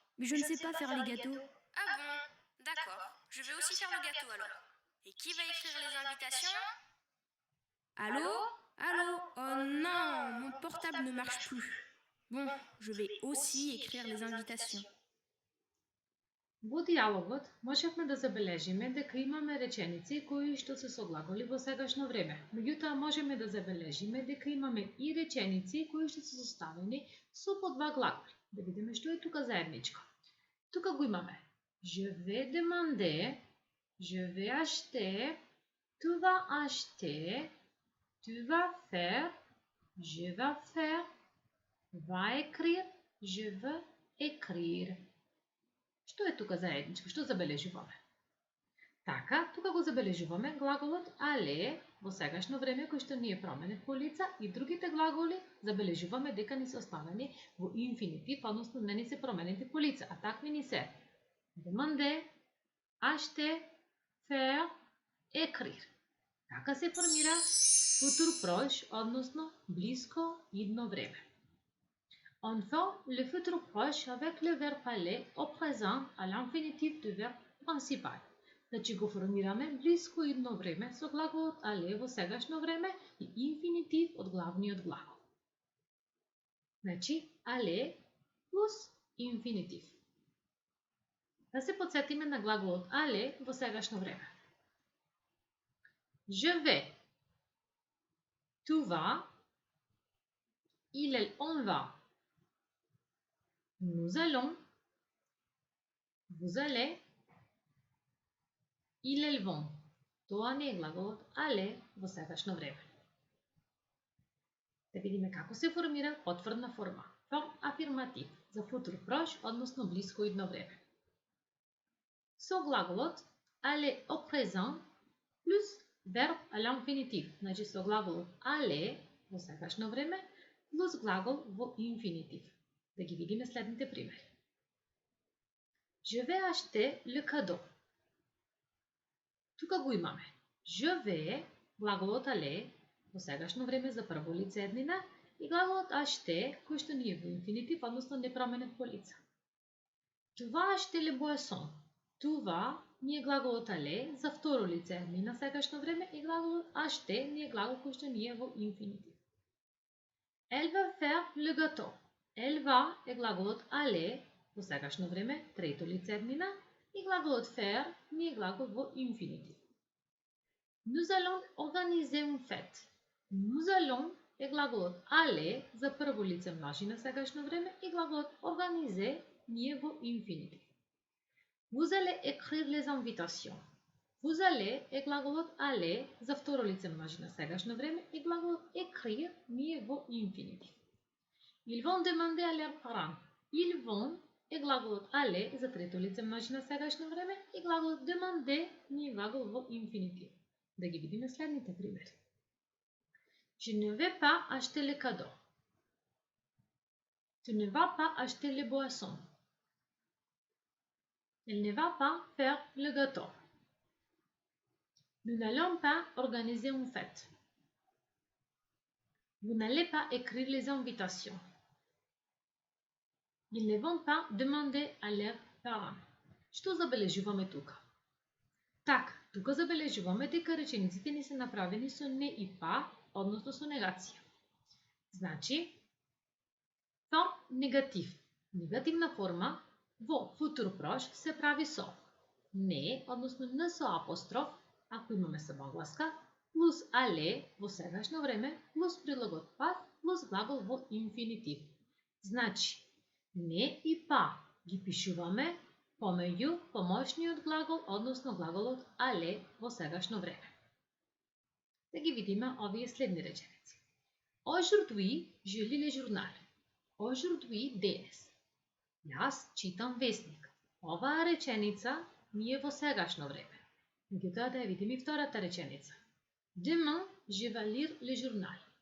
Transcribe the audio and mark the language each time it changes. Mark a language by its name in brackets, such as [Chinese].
[French] Mais je ne sais pas faire les gâteaux. Ah bon? D'accord. Je vais aussi faire le gâteau alors. Et qui va écrire les invitations? Allô? Allô? Oh non, mon portable ne marche plus. Bon, je vais aussi écrire les invitations. [Macedonian] Во диалогот можевме да забележиме дека имаме реченици кои што се со глаголи во сегашно време. Меѓутоа можеме да забележиме дека имаме и реченици кои што се составени со по два глаголи. Да видиме што е тука заедничко. Тука го имаме [French] je vais demander, je vais acheter, tu vas acheter, tu vas faire, je vais faire, va écrire, je veux écrire. [Macedonian] Што е тука заедничко? Што забележуваме? Така, тука го забележуваме глаголот але во сегашно време кој што ние променет по лица и другите глаголи забележуваме дека ни се оставени во инфинитив, односно не ни се променети по лица, а такви ни се [French] demander, acheter, faire, écrire. [Macedonian] Така се формира футур прош, односно блиско идно време. [French] On fait le futur proche avec le verbe aller au présent à l'infinitif du verbe principal. [Macedonian] Значи го формираме блиско идно време со глаголот але во сегашно време и инфинитив од главниот глагол. Значи але плюс инфинитив. Да се подсетиме на глаголот але во сегашно време. [French] Je vais, tu vas, on va. Nous allons, vous allez, ils vont. [Macedonian] Тоа не е глаголот але во сегашно време. Да видиме како се формира потврдна форма. Form афирматив за футур прош, односно блиско идно време. Со глаголот але [French] au présent [Macedonian] плюс верб [French] à l'infinitif. [Macedonian] Значи со глаголот але во сегашно време плюс глагол во инфинитив. Да ги видиме следните примери. [French] Je vais acheter le cadeau. [Macedonian] Тука го имаме. [French] Je vais, [Macedonian] глаголот але, во сегашно време за прво лице еднина, и глаголот acheter, кој што ни е во инфинитив, односно непроменет по лица. [French] Tu vas acheter les boissons. Tu vas [Macedonian] ни е глаголот але за второ лице еднина сегашно време и глаголот acheter ни е глагол кој што ни е во инфинитив. [French] Elle va faire le gâteau. Elle va [Macedonian] е глаголот але во сегашно време, трето лице еднина, и глаголот faire ни е глагол во инфинитив. [French] Nous allons organiser une fête. Nous allons [Macedonian] е глаголот але за прво лице множина сегашно време и глаголот organiser ни е во инфинитив. [French] Vous allez écrire les invitations. Vous allez [Macedonian] е глаголот але за второ лице множина сегашно време и глаголот écrire ни е во инфинитив. [French] Ils vont demander à leurs parents. Ils vont [Macedonian] е глаголот але за трето лице множина сегашно време и глаголот demander ни е глагол во инфинитив. Да ги видиме следните примери. [French] Je ne vais pas acheter les cadeaux. Tu ne vas pas acheter les boissons. Elle ne va pas faire le gâteau. Nous n'allons pas organiser une fête. Vous n'allez pas écrire les invitations. Ils ne vont pas demander à leurs parents. [Macedonian] Што забележуваме тука? Така, тука забележуваме дека речениците ни се направени со не и па, односно со негација. Значи, форм негатив. Негативна форма во футур прош се прави со не, односно не со апостроф, ако имаме самогласка, плюс але во сегашно време, плюс прилагот пас, плюс глагол во инфинитив. Значи, не и па ги пишуваме помеѓу помошниот глагол, односно глаголот але во сегашно време. Да ги видиме овие следни реченици. [French] Aujourd'hui, je lis le journal. Aujourd'hui, [Macedonian] денес. Јас читам весник. Оваа реченица ни е во сегашно време. Меѓутоа да ја видиме и втората реченица. [French] Demain, je vais lire le journal.